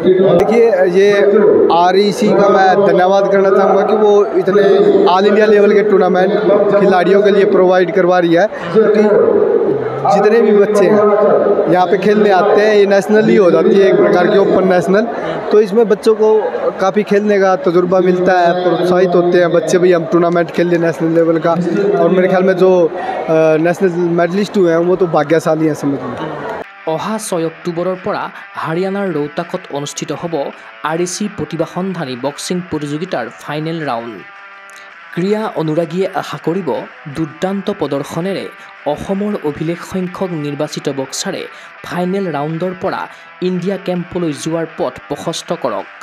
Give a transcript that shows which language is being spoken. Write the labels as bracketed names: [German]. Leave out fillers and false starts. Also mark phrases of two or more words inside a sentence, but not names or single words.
[Hindi] देखिए ये REC का मैं धन्यवाद करना चाहूँगा कि वो इतने [English] all India level [Hindi] के टूर्नामेंट खिलाड़ियों के लिए प्रोवाइड करवा रही है, क्योंकि जितने भी बच्चे हैं यहाँ पे खेलने आते हैं, ये नेशनल ही हो जाती है एक प्रकार की [English] open national, [Hindi] तो इसमें बच्चों को काफ़ी खेलने का तजुर्बा मिलता है, प्रोत्साहित होते हैं बच्चे भी हम टूर्नामेंट खेल लें [English] national level [Hindi] का। और मेरे ख्याल में जो [English] national medalist [Hindi] हुए हैं वो तो भाग्यशाली हैं समझ में। [Assamese] অহা 6 অক্টোবৰৰ পৰা হাৰিয়ানাৰ ৰোহতাকত অনুষ্ঠিত হ'ব REC প্ৰতিভা সন্ধানী বক্সিং প্ৰতিযোগিতাৰ [English] final round. [Assamese] ক্ৰীড়া অনুৰাগীয়ে আশা কৰিব দুৰ্দান্ত প্ৰদৰ্শনেৰে অসমৰ অভিলেখ সংখ্যক নিৰ্বাচিত বক্সাৰে [English] final round [Assamese] পৰা ইণ্ডিয়া কেম্পলৈ যোৱাৰ পথ প্ৰশস্ত কৰক।